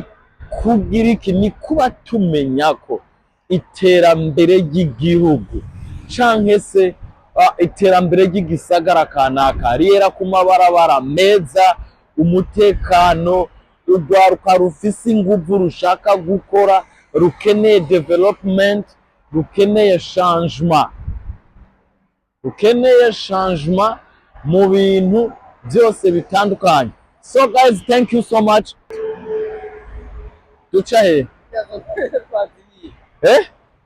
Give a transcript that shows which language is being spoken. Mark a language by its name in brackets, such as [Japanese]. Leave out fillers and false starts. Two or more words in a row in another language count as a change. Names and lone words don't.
[Rundi] kugira iki, ni kuba tumenya ko iterambere ry'igihugu canke se iterambere ry'igisagara kanaka riyera ku mabarabara meza, umutekano, urwaruka rufise inguvu rushaka gukora, rukeneye development, rukeneye changement mu bintu byose bitandukanye. [English] So guys, thank you so much. Ducha he